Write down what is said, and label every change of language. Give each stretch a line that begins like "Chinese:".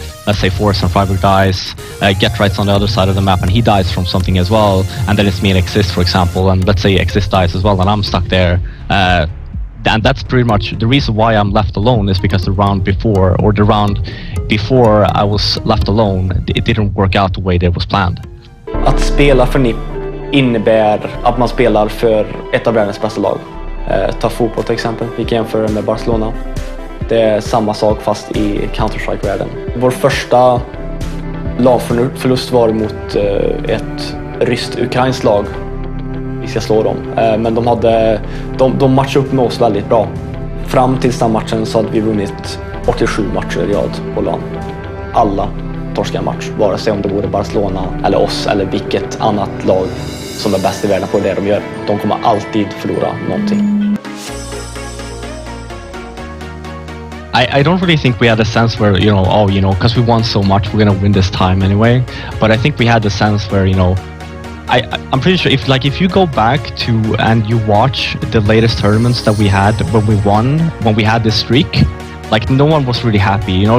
English: let's say Forrest and Freiburg dies, Get Right's on the other side of the map and he dies from something as well, and then it's me and Exist, for example, and let's say Exist dies as well and I'm stuck there, and that's pretty much the reason why I'm left alone, is because the round before I was left alone, it didn't work out the way that was planned.
Swedish: Att spela för NiP innebär att man spelar för ett av världens bästa lag. Ta fotboll till exempel, vi kan jämföra med Barcelona. Det är samma sak fast i Counter-Strike-världen. Vår första lagförlust var mot ett ryskt-ukrainskt lag. Vi ska slå dem. Men de matchade upp med oss väldigt bra. Fram till den matchen så hade vi vunnit 87 matcher i rad på LAN. Alla torskade match, vare sig om det vore Barcelona eller oss eller vilket annat lag som är bäst i världen på det de gör. De kommer alltid förlora någonting.
English: I don't really think we had a sense where, you know, oh, you know, because we won so much, we're gonna win this time anyway. But I think we had the sense where, you know, I'm pretty sure if you go back to and you watch the latest tournaments that we had when we won, when we had this streak, like no one was really happy, you know.